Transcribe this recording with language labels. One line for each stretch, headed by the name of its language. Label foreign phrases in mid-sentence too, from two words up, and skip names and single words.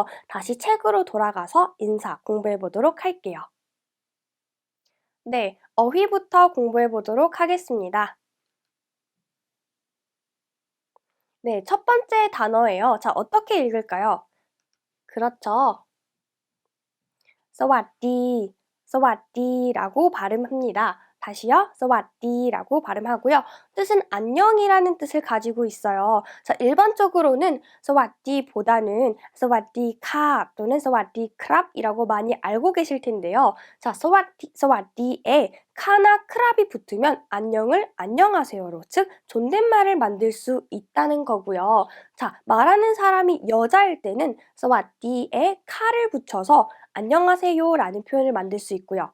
Korean: 다시 책으로 돌아가서 인사 공부해 보도록 할게요. 네, 어휘부터 공부해 보도록 하겠습니다. 네, 첫 번째 단어예요. 자, 어떻게 읽을까요? 그렇죠.
Thai: สวัสดี,
Korean: สวัสดี라고 발음합니다. 다시요. สวัสดี라고 발음하고요. 뜻은 안녕이라는 뜻을 가지고 있어요. 자, 일반적으로는 สวัสดี보다는
Thai: สวัสดีค่ะ
Korean: 또는
Thai: สวัสดีครับ
Korean: 이라고 많이 알고 계실 텐데요. 자, สวัสดี에 카나 크랍이 붙으면 안녕을 안녕하세요로, 즉 존댓말을 만들 수 있다는 거고요. 자, 말하는 사람이 여자일 때는 สวัสดี에 카를 붙여서 안녕하세요라는 표현을 만들 수 있고요.